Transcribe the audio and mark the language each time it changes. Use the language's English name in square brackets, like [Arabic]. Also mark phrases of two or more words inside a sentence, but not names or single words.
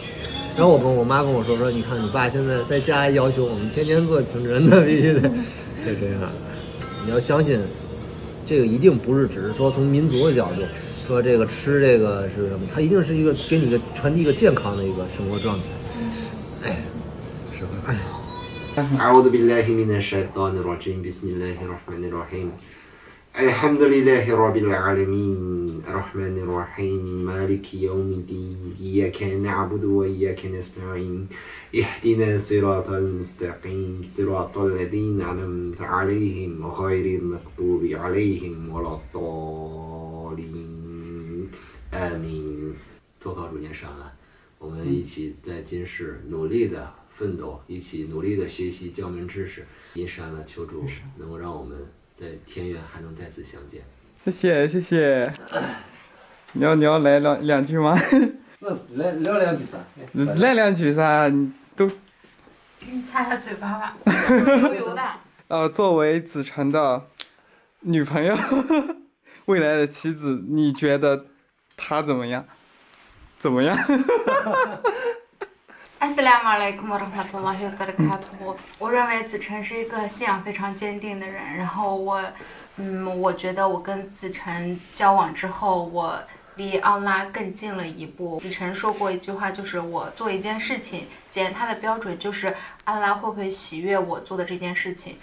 [Chinese] 然后我妈跟我说，你看你爸现在在家要求我们天天做清真的，必须得这样。你要相信，这个一定不是只是说从民族的角度说这个吃这个是什么，它一定是一个给你传递一个健康的一个生活状态。哎，是吧？ [Arabic] أعوذ بالله من الشيطان الرجيم بسم الله الرحمن الرحيم الحمد لله رب العالمين الرحمن الرحيم مالك يوم الدين إياك نعبد وإياك نستعين اهدنا الصراط المستقيم صراط الذين أنعمت عليهم غير المغضوب عليهم ولا الضالين آمين [Chinese] 做好主念上岸，我们一起在今世努力的奋斗，一起努力的学习教门知识，因善了求助能够让我们在天愿还能再次相见。谢谢。你要来两句吗？那来聊两句啥？来两句啥？你都。擦下嘴巴吧，油油的。作为子晨的女朋友，未来的妻子，你觉得她怎么样？ [Arabic] السلام عليكم ورحمة الله وبركاته. [Chinese] 我认为子晨是一个信仰非常坚定的人，然后我觉得我跟子晨交往之后，我离安拉更近了一步。子晨说过一句话，就是我做一件事情，检验他的标准就是安拉会不会喜悦我做的这件事情。